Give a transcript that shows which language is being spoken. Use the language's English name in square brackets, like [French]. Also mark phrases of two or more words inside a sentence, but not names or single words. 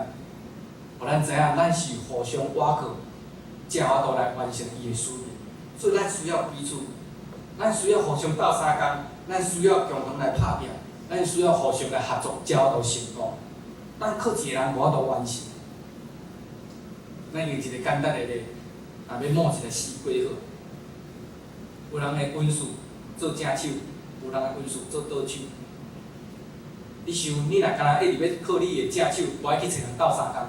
[Min Nan Chinese] 互咱知影，咱是互相倚靠，才有法度来完成伊的使命。所以咱需要彼此，咱需要互相斗相共，咱需要共同来拍拼，咱需要互相来合作，才有法度成功。咱靠一个人无法度完成。咱用一个简单的例，若要摸一个西瓜好，有人的恩赐做正手，有人的恩赐做倒手。你想，你若干一直要靠你的正手，无爱去找人斗相共。